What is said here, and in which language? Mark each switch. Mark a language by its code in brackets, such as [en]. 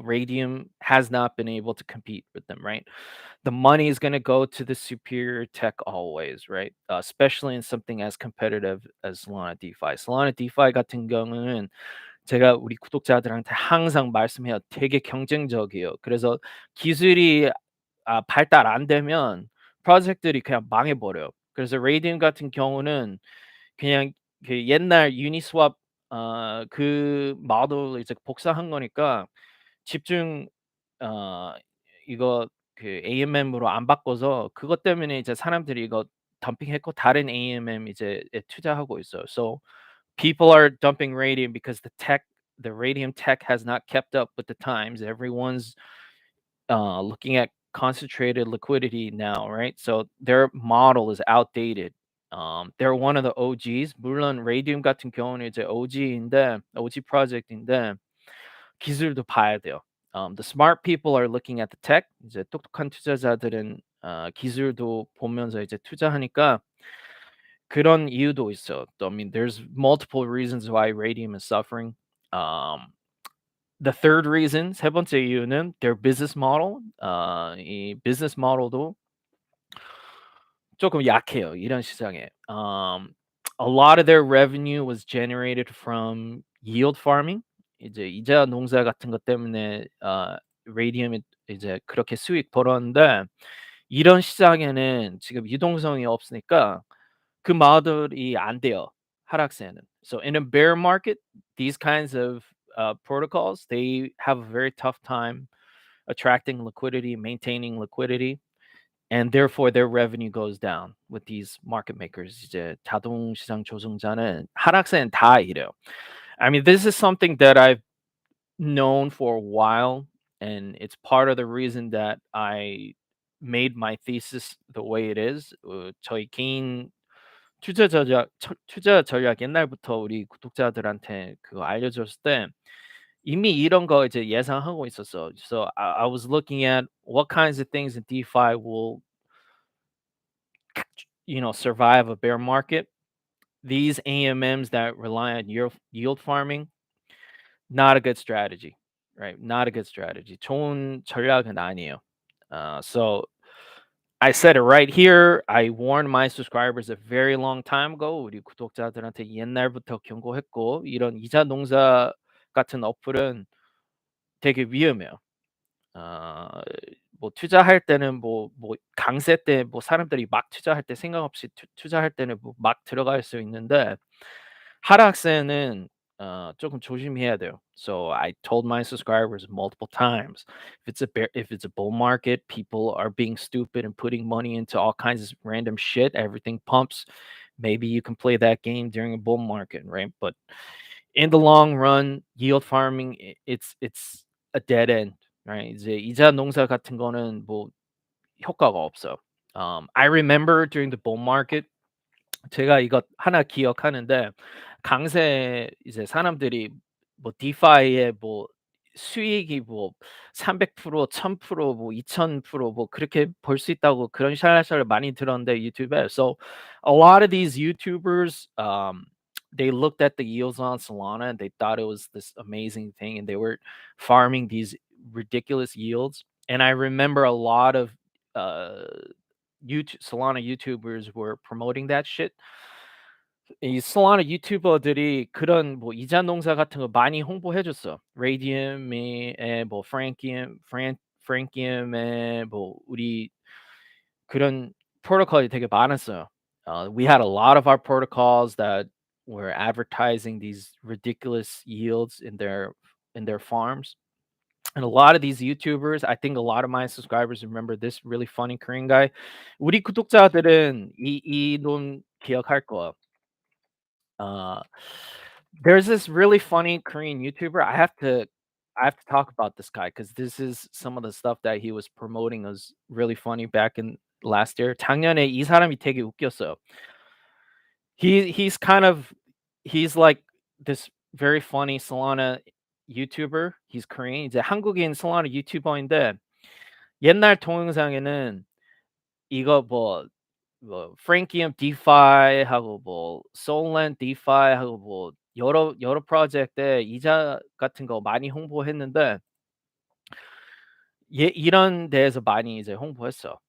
[en] Radium has not been able to compete with them, right? The money is going to go to the superior tech always, right? Especially in something as competitive as Solana DeFi. [ko] Solana DeFi 같은 경우는 제가 우리 구독자들한테 항상 말씀해요. 되게 경쟁적이에요. 그래서 기술이 발달 안 되면 프로젝트들이 그냥 망해버려요. 그래서 Radium 같은 경우는 그냥 그 옛날 유니스왑 그 모델을 이제 복사한 거니까 집중 어 이거 그 AMM으로 안 바꿔서 그것 때문에 이제 사람들이 이거 덤핑했고 다른 AMM 이제 투자하고 있어요. [en] So people are dumping Radium because the Radium tech has not kept up with the times. Everyone's looking at concentrated liquidity now, right? So their model is outdated. They're one of the OGs. [ko] 물론 Radium 같은 경우는 이제 OG 프로젝트인데 기술도 봐야 돼요. [en] The smart people are looking at the tech. [ko] 이제 똑똑한 투자자들은 기술도 보면서 이제 투자하니까 그런 이유도 있어요. [en] I mean, there's multiple reasons why Radium is suffering. The third reason, [ko] 세 번째 이유는 [en] their business model. [ko] 이 business model도 조금 약해요, 이런 시장에. [en] A lot of their revenue was generated from yield farming. [ko] 이제 이자 농사 같은 것 때문에 Radium이 이제 그렇게 수익 벌었는데 이런 시장에는 지금 유동성이 없으니까 그 모델이 안 돼요, 하락세는. [en] So in a bear market, these kinds of protocols, they have a very tough time attracting liquidity, maintaining liquidity, and therefore their revenue goes down with these market makers. [ko] 이제 자동시장 조종자는 하락세는 다 이래요. [en] I mean, this is something that I've known for a while, and it's part of the reason that I made my thesis the way it is. [ko] 저희 개인 투자 전략 옛날부터 우리 구독자들한테 그거 알려줬을 때 이미 이런 거 이제 예상하고 있었어. [en] So I was looking at what kinds of things in DeFi will, survive a bear market. These AMMs that rely on yield farming, not a good strategy, right? Not a good strategy. [ko] 좋은 전략은 아니에요. [en] So I said it right here. I warned my subscribers a very long time ago. [ko] 우리 구독자들한테 옛날부터 경고했고, 이런 이자 농사 같은 어플은 되게 위험해요. 뭐 투자할 때는 뭐 강세 때 뭐 사람들이 막 투자할 때 생각 없이 투자할 때는 뭐 막 들어갈 수 있는데 하락세는 조금 조심해야 돼요. [en] So I told my subscribers multiple times, if it's a bull market, people are being stupid and putting money into all kinds of random shit. Everything pumps. Maybe you can play that game during a bull market, right? But in the long run, yield farming, it's a dead end, right? [ko] 이제 이자 농사 같은 거는 뭐 효과가 없어. [en] I remember during the bull market, [ko] 제가 이거 하나 기억하는데 강세 이제 사람들이 뭐 디파이의 뭐 수익이 뭐 300% 1000% 뭐 2000% 뭐 그렇게 벌 수 있다고 그런 샬랄샬을 많이 들었는데 유튜브에. [en] So a lot of these YouTubers, they looked at the yields on Solana and they thought it was this amazing thing and they were farming these ridiculous yields. And I remember a lot of uh YouTube Solana YouTubers were promoting that shit. [ko] 이 솔라나 유튜버들이 그런 뭐 이자 농사 같은 거 많이 홍보해 줬어. 레이디움이 뭐 프랭키움의 뭐 우리 그런 프로토콜이 되게 많았어요. [en] We had a lot of our protocols that were advertising these ridiculous yields in their farms. And a lot of these YouTubers, I think a lot of my subscribers remember this really funny Korean guy. [ko] 우리 구독자들은 이놈 기억할 거야. [en] Uh, there's this really funny Korean YouTuber. I have to talk about this guy because this is some of the stuff that he was promoting was really funny back in last year. [ko] 작년에 이 사람이 되게 웃겼어요. [en] He's kind of he's like this very funny Solana YouTuber. He's Korean. [ko] 이제 한국인 Solana 유튜버인데 옛날 동영상에는 이거 뭐 프랭키엄 디파이 하고 뭐 솔란 디파이 하고 뭐 여러 프로젝트에 이자 같은 거 많이 홍보했는데 이런 데에서 많이 이제 홍보했어.